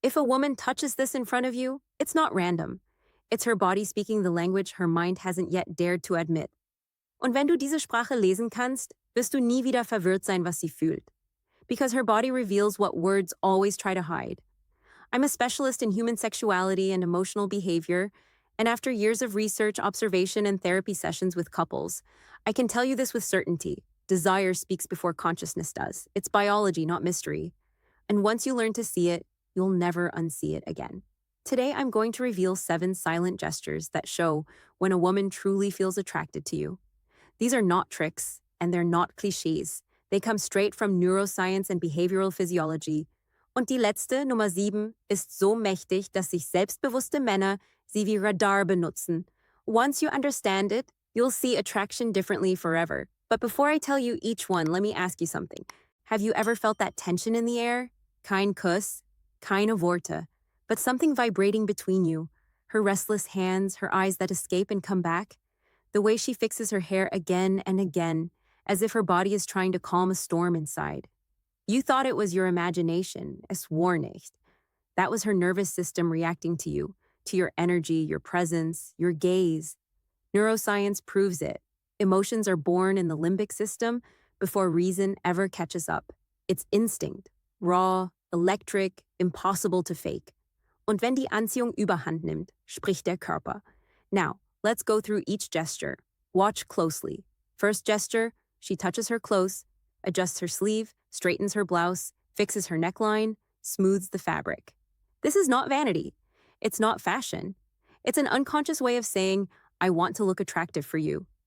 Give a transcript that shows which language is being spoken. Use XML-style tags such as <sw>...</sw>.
<en>If a woman touches this in front of you, it's not random. It's her body speaking the language her mind hasn't yet dared to admit.</en> <de>Und wenn du diese Sprache lesen kannst, wirst du nie wieder verwirrt sein, was sie fühlt.</de> <en>Because her body reveals what words always try to hide. I'm a specialist in human sexuality and emotional behavior, and after years of research, observation, and therapy sessions with couples, I can tell you this with certainty. Desire speaks before consciousness does. It's biology, not mystery. And once you learn to see it, you'll never unsee it again. Today, I'm going to reveal 7 silent gestures that show when a woman truly feels attracted to you. These are not tricks, and they're not cliches. They come straight from neuroscience and behavioral physiology.</en> <de>Und die letzte, Nummer 7, ist so mächtig, dass sich selbstbewusste Männer sie wie Radar benutzen.</de> <en>Once you understand it, you'll see attraction differently forever. But before I tell you each one, let me ask you something. Have you ever felt that tension in the air?</en> <de>Kein Kuss, keine Worte,</de> <en>but something vibrating between you. Her restless hands, her eyes that escape and come back. The way she fixes her hair again and again, as if her body is trying to calm a storm inside. You thought it was your imagination,</en> <de>es war nicht.</de> <en>That was her nervous system reacting to you, to your energy, your presence, your gaze. Neuroscience proves it. Emotions are born in the limbic system before reason ever catches up. It's instinct, raw, electric, impossible to fake.</en> <de>Und wenn die Anziehung überhand nimmt, spricht der Körper.</de> <en>Now, let's go through each gesture. Watch closely. First gesture, she touches her close, adjusts her sleeve, straightens her blouse, fixes her neckline, smooths the fabric. This is not vanity. It's not fashion. It's an unconscious way of saying, I want to look attractive for you.</en>